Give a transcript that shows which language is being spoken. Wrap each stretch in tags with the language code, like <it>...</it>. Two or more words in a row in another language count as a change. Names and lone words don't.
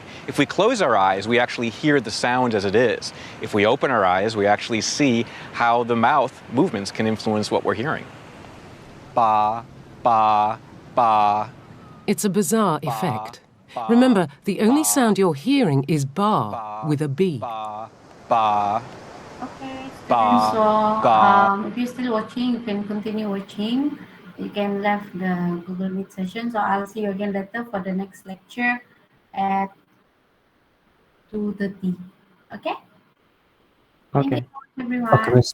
<en>If we close our eyes, we actually hear the sound as it is. If we open our eyes, we actually see how the mouth movements can influence what we're hearing. Ba, ba, ba. It's a bizarre effect. Remember, the only sound you're hearing is bar with a B. Ba, ba. Okay, Ba, students, ba. so if you're still watching, you can continue watching. You can left the Google Meet session. So I'll see you again later for the next lecture at 2:30. Okay? Thank Okay. you, everyone. Okay, miss.</en>